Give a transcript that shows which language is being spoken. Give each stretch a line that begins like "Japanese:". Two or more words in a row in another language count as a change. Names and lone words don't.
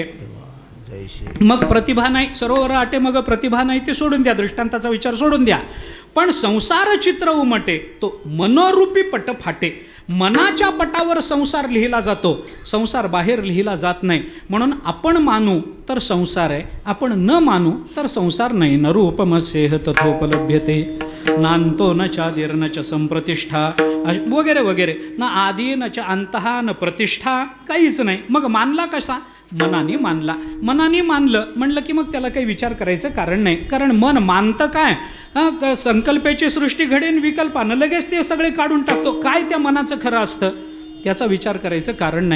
Marathi: मग प्रतिभा नाही, सरोवर आटे मग प्रतिभा नाही, ते सोडून द्या, दृष्टांताचा विचार सोडून द्या. पण संसार चित्र उमटे तो मनोरूपी पट फाटे. मनाच्या पटावर संसार लिहिला जातो, संसार बाहेर लिहिला जात नाही. म्हणून आपण मानू तर संसार आहे, आपण न मानू तर संसार नाही.
Sanskrit: न रूपमस्येह तथोपलभ्यते, नांतो न चादिर न च संप्रतिष्ठा
Marathi: वगैरे वगैरे,
Sanskrit: न आदी न च अंतहा न प्रतिष्ठा,
Marathi: काहीच नाही. मग मानला कसा? मनाने मानलं म्हणलं की मग त्याला काही विचार करायचं कारण नाही. कारण मन मानतं काय? संकल्पाची सृष्टी घडेन विकल्पानं लगेच ते सगळे काढून टाकतो. काय त्या मनाचं खरं असतं त्याचा विचार करायचं कारण नाही.